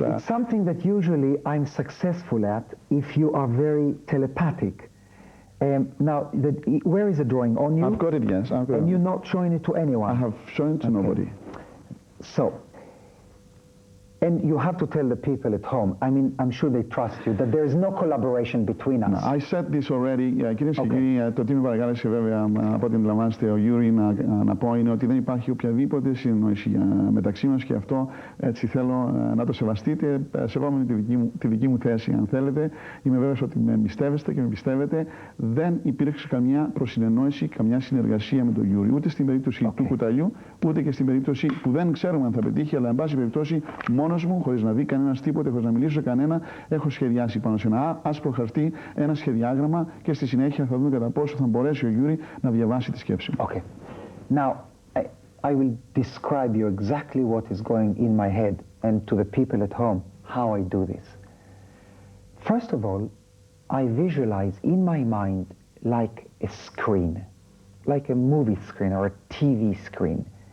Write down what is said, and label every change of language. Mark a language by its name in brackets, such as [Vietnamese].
[English] it's something that usually I'm successful at if you are very telepathic. Now, where is the drawing? On you? I've got it, yes. I've got and you're not showing it to anyone? I have shown it to nobody. So, and you have to tell the people at home, I mean, I'm sure they trust you, that there is no collaboration between us. I said this already. [Greek] Κυρίες και κύριοι, το τι με παρακάλεσε βέβαια από ό,τι αντιλαμβάνεστε ο Γιούρι να πω είναι ότι δεν υπάρχει οποιαδήποτε συνεννόηση μεταξύ μας και αυτό έτσι θέλω να το σεβαστείτε, σεβόμενοι τη δική μου θέση αν θέλετε. Είμαι βέβαιος ότι με εμπιστεύεστε και με πιστεύετε. Δεν υπήρξε καμιά προσυνεννόηση, καμιά συνεργασία με τον Γιούρι, ούτε στην περίπτωση του κουταλιού, ούτε και στην περίπτωση που δεν ξέρουμε αν θα πετύχει, αλλά εν πάση περιπτώσει μόνος μου, χωρίς να δει κανένας τίποτε, χωρίς να μιλήσω σε κανένα, έχω σχεδιάσει πάνω σε ένα άσπρο χαρτί ένα σχεδιάγραμμα και στη συνέχεια θα δούμε κατά πόσο θα μπορέσει ο Γιούρι να διαβάσει τη σκέψη μου. [English] Okay. Now, I will describe you exactly what is going in my head and to the people at home how I do this. First of all, I visualize in my mind like a screen, like a movie screen or a TV screen.